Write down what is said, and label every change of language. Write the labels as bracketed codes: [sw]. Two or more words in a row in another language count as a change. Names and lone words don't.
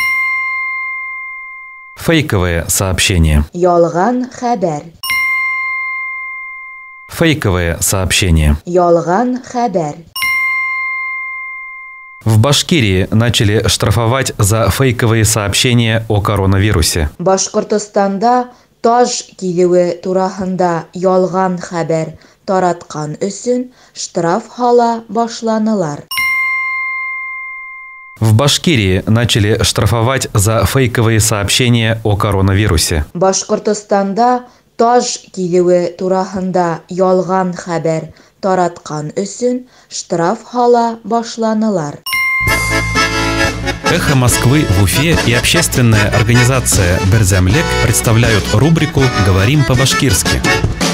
[ru] Фейковые сообщения. [ba] Ялган хабар. [ru] Фейковые сообщения. [ba] Ялган хабар. [ru] В Башкирии начали штрафовать за фейковые сообщения о коронавирусе. [ba] Башкортостанда таж килүе турасында ялган хабар тараткан өчен штраф һала башланылар. [ru] В Башкирии начали штрафовать за фейковые сообщения о коронавирусе. [ba] Башкортостанда таж килүе турасында ялган хабар тараткан өчен штраф һала башланылар. [ru] «Эхо Москвы» в Уфе и общественная организация «Берзямлек» представляют рубрику «Говорим по-башкирски».